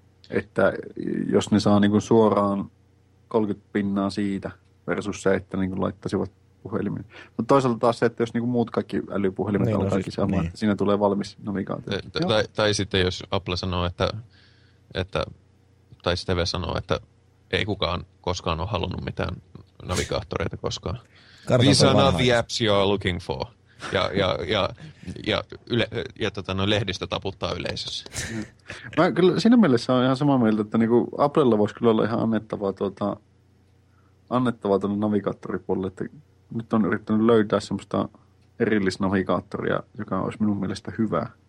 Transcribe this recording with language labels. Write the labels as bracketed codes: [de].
[fi] Että jos ne saa niin suoraan 30% siitä versus se, että niin laittaisivat puhelimen. Mutta toisaalta taas se, että jos niinku muut kaikki älypuhelimet niin, alkaa kaikki saamaan, niin. Siinä tulee valmis navigaatio. Tai sitten jos Apple sanoo, että tai TV sanoo, että ei kukaan koskaan ole halunnut mitään navigaattoreita koskaan. [en] These are not the apps you are looking for. [fi] Ja lehdistä taputtaa yleisössä. Mä kyllä siinä mielessä on ihan samaa mieltä, että niinku Applella voisi kyllä olla ihan annettavaa annettavaa tuonne navigaattoripuolelle, että nyt on yrittänyt löytää semmoista erillisnavigaattoria, joka olisi minun mielestä hyvä.